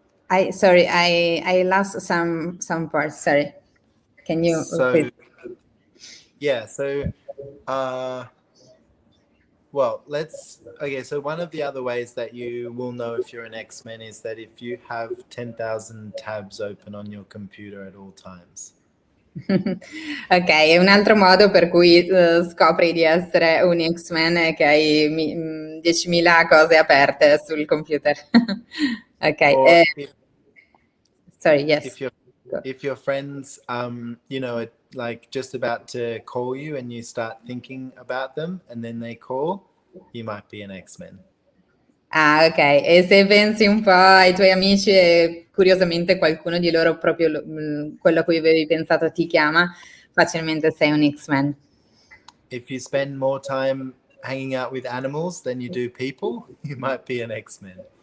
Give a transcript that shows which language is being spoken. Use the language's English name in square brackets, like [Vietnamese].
[English] I lost some parts. Sorry. Can you repeat? Uh well, so one of the other ways that you will know if you're an X-Men is that if you have 10,000 tabs open on your computer at all times. [Italian] Ok, e un altro modo per cui scopri di essere un X-Men è che hai 10.000 cose aperte sul computer. [English] Ok. Sorry, yes. If your friends are like just about to call you and you start thinking about them and then they call, you might be an X-Men. Ah, ok. [Italian] E se pensi un po' ai tuoi amici e curiosamente qualcuno di loro proprio quello a cui avevi pensato ti chiama, facilmente sei un X-Men. [English] If you spend more time hanging out with animals than you do people, you might be an X-Men.